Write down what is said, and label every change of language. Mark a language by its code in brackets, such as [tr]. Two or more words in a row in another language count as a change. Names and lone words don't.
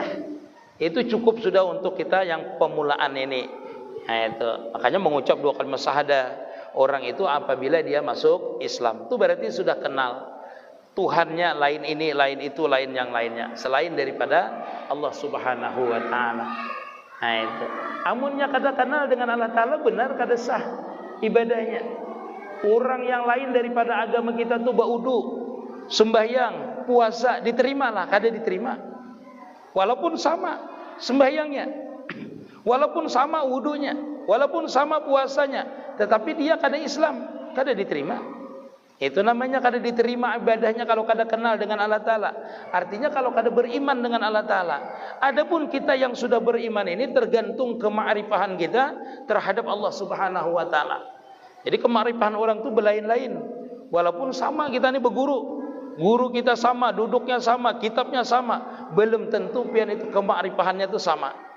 [id] Itu cukup sudah untuk kita yang pemulaan ini. Nah, itu. Makanya mengucap dua kalimat syahadah orang itu apabila dia masuk Islam, itu berarti sudah kenal Tuhannya, lain ini, lain itu, lain yang lainnya selain daripada Allah [ar] سبحانه وتعالى. [id] Nah, itu. Amunnya kada kenal dengan Allah Taala, benar kada sah ibadahnya. Orang yang lain daripada agama kita tuh baudu, sembahyang, puasa, diterimalah, kada diterima. Walaupun sama sembahyangnya, walaupun sama wudunya, walaupun sama puasanya, tetapi dia kada Islam, kada diterima. Itu namanya kada diterima ibadahnya kalau kada kenal dengan Allah Ta'ala. Artinya kalau kada beriman dengan Allah Ta'ala. Adapun kita yang sudah beriman ini tergantung kema'rifahan kita terhadap Allah [ar] سبحانه وتعالى. [id] Jadi kema'rifahan orang itu berlain-lain. Walaupun sama kita ini berguru, guru kita sama, duduknya sama, kitabnya sama, belum tentu pian itu kema'rifahannya itu sama.